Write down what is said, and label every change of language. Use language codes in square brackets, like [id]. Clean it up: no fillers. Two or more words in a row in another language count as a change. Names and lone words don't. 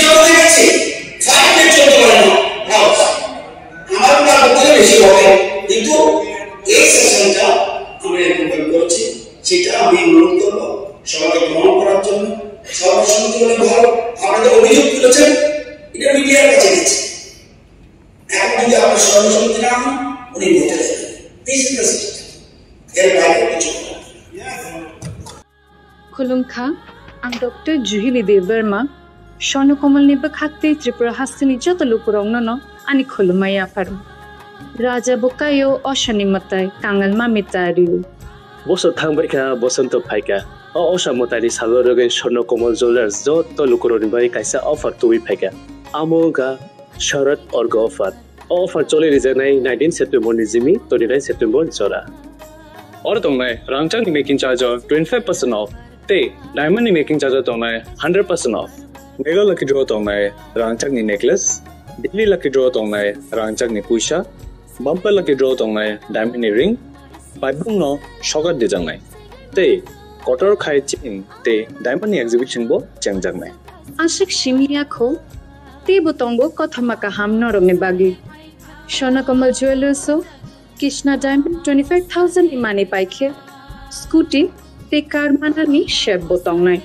[bn] বলতে গেছে 5 মিনিট চলতে পারে না হাউস আমার টাকা থেকে বেশি হবে কিন্তু এই সেশনটা আমরা এপ্রুভাল করেছি সেটা আমি অনুরোধ করবো সবাইকে গ্রহণ করার জন্য সর্বসম্মতি হলে ভালো আপনাদের অভিযোগ তুলেছেন এটা মিডিয়ার কাছে গেছে এখন যদি আপনার সর্বসম্মতি না হন উনি ভোটে দেবেন [en] this is the system [bn] এর বাইরে কিছু [trp] खुलुमखा आं डॉक्टर जुहिली देव वर्मा स्वर्णकमलनि बखाते त्रिपुरा हास्तिनि जत लुकुरावनो आनि खुलुमाय आफार राजा बकायो अशनि मताय कांगल मामितारिउ बसो थांबायखा बसंत फायका अशा मतारि सालरगै स्वर्णकमल ज्वेलर्स जत लुकुरावनि बाय कायसा अफार तुइ फायका आमोगा शरद अर्ग अफार चले रिजानाय 19 सेप्टेम्बर निजिमि 29 सेप्टेम्बर जरा और तंगनाय रांगचांगनि [en] making charge [trp] 25% ऑफ ते डायमंड नि [en] making charge [trp] तंगनाय 100% ऑफ [en] mega lucky draw [trp] तंगनाय रांगचांगनि नेकलेस दिल्ली [en] lucky draw [trp] तंगनाय रांगचांगनि कुइसा [en] bumper lucky draw [trp] तंगनाय डायमंड नि रिंग बाइबुंनो शगत दिजांनाय ते कटर खाय चिन ते डायमंड नि एग्जिबिशन बो चेंगजांनाय आशिक शिमियाखौ ते बतंगो कथमाका हामनरंनि बागि स्वर्णकमल ज्वेलर्सो कृष्णा डायमंड 25,000 इमाने पाइखे स्कूटी ते कार मानानि शेप बतंगनाय